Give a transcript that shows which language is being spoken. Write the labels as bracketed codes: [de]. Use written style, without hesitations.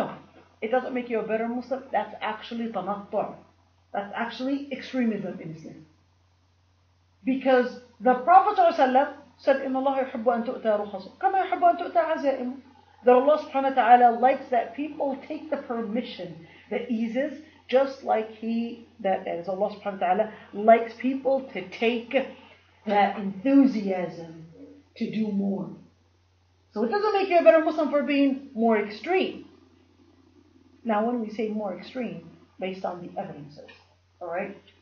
[en] No, it doesn't make you a better Muslim. That's actually tanattu'. That's actually extremism in Islam. Because the Prophet ﷺ said, [ar] إِنَّ اللَّهَ يُحِبُّ أَن تُؤْتَى رُخَصُ كَمَا يُحِبُّ أَن تُؤْتَى عَزَائِمُ. [en] That Allah subhanahu wa ta'ala likes that people take the permission, the eases, just like as Allah subhanahu wa ta'ala likes people to take that enthusiasm to do more. So it doesn't make you a better Muslim for being more extreme. Now, when we say more extreme, based on the evidences, all right?